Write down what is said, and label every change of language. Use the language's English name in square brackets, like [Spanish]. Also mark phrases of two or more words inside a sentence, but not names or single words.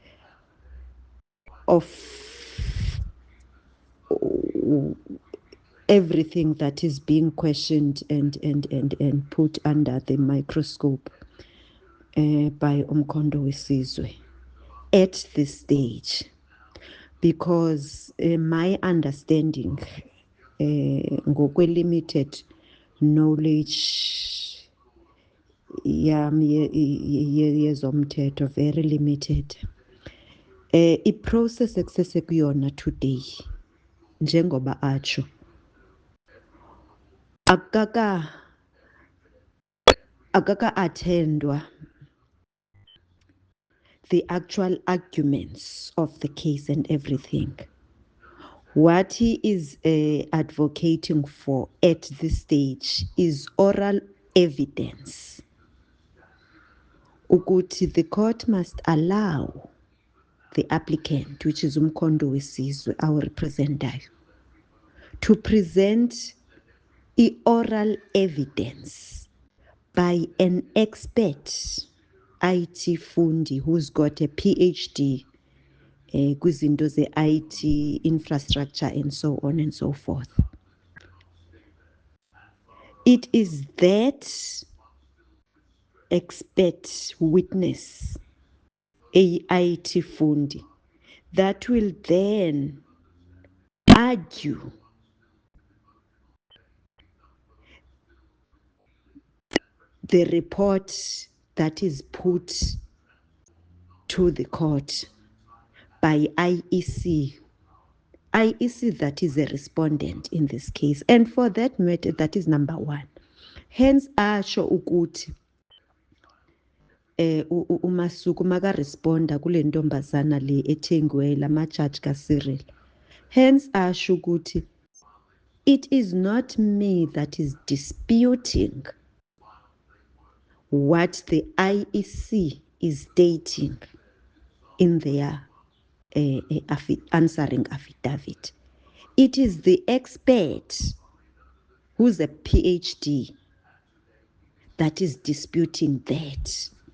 [English] of everything that is being questioned and put under the microscope by Umkhonto wesizwe at this stage, because my understanding [Zulu] ngokwe-limited knowledge yami yezomthetho, [English] very limited, [Zulu] i-process ekusesekuyona today njengoba atsho [English] akaka-attendwa the actual arguments of the case and everything. What he is advocating for at this stage is oral evidence. Ukuthi the court must allow the applicant, which is Umkhondo Wesizwe, our representative, to present oral evidence by an expert IT fundi who's got a PhD [Zulu] kwizinto ze-IT [English] infrastructure and so on and so forth. It is that expert witness, IT fundi, that will then argue the report that is put to the court by IEC. IEC, that is a respondent in this case. And for that matter, that is number one. Hence, [Zulu] asho ukuthi uMasuku maka-responda kule ntombazana le ethengiwe lama-charge ka-Cyril. [English] Hence, [Zulu] asho ukuthi [English] it is not me that is disputing what the IEC is stating in their answering affidavit. It is the expert who's a PhD that is disputing that.